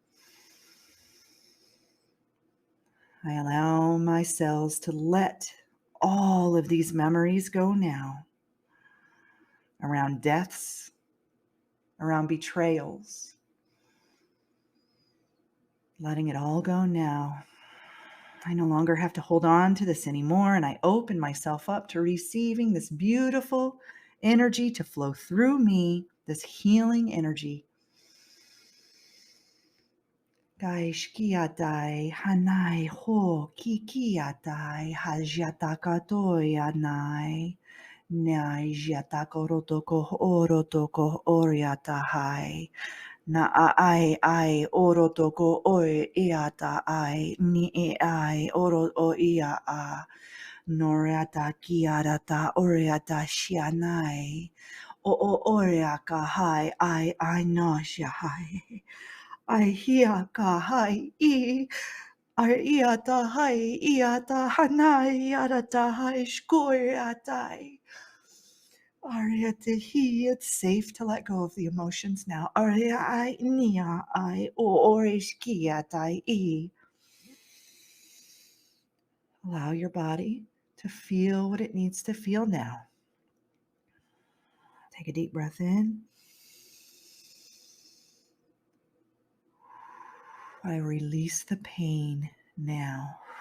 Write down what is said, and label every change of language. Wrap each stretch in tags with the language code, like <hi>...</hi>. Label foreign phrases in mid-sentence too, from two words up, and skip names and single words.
<en>I allow my cells to let all of these memories go now around deaths, around betrayals, letting it all go now. I no longer have to hold on to this anymore, and I open myself up to receiving this beautiful energy to flow through me, this healing energy. Gaishkiatai hanai ho kikiatai hajyatakatoi anai nai jatakorotoko orotoko oriatahai na ai orotoko oi iata ai ni ai oro o ia a noriata kiarata oriata shianai o oriaka hai ai no shahai ai hia ka hai I ar iata hai iata hanai arata hai shkoiatai. Ariatahi, it's safe to let go of the emotions now. Ariai nia I o orishkiatai I. Allow your body to feel what it needs to feel now. Take a deep breath in. I release the pain now.</en>